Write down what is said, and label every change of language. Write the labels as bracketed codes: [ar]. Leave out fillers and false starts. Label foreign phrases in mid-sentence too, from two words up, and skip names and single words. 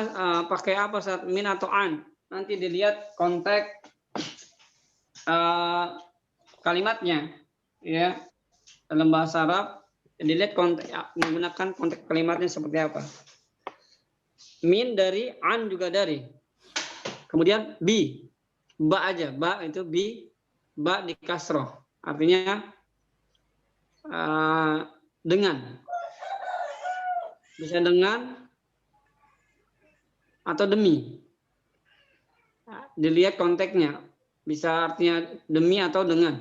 [id] Pakai apa saat min atau an? Nanti dilihat konteks kalimatnya, ya. Dalam bahasa Arab dilihat konteks, menggunakan konteks kalimatnya seperti apa. Min dari, an juga dari. Kemudian bi, ba aja, ba itu bi, ba di kasroh, artinya dengan, bisa dengan atau demi. Dilihat konteksnya, bisa artinya demi atau dengan.